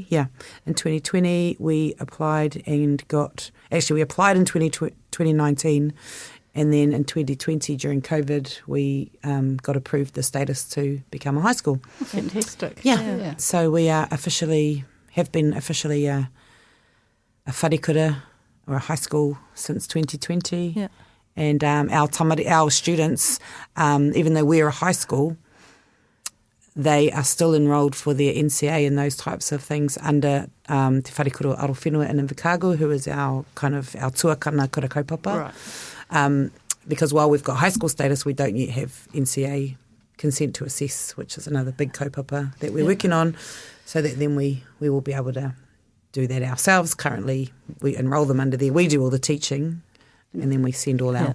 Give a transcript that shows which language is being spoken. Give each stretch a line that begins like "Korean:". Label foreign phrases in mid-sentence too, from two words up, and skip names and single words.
English: Yeah, in 2020 we applied and we applied in 2019. And then in 2020, during COVID, we got approved the status to become a high school. Fantastic. Yeah. So we have been officially a
Māori: whare kura
English: or a high school since 2020. Yeah. And our students, even though we're a high school, they are still enrolled for their NCA and those types of things under Te Wharekura Arowhenua in Invercargill, who is our
Māori: tuakana kura kaupapa.
English: Right. Because while we've got high school status, we don't yet have NCA consent to assess, which is another big kaupapa that we're working on, so that then we will be able to do that ourselves. Currently, we enrol them under there. We do all the teaching and then we send all our